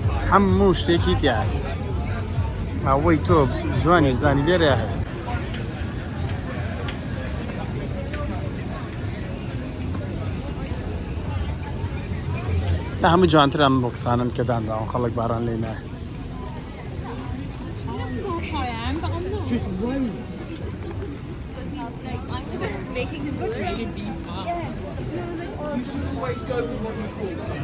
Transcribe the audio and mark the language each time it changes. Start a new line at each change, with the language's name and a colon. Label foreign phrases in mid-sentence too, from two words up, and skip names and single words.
Central Kurdish: هەموو شتێکی تایە ئەوەی تۆ جوانی زانی لێرە هەیە تا هەموو جوانتر ئەم بۆکسانن کە دانراون خەڵک باران لێ نایە
English: Just wait. I'm the best making a good You should always go with what you call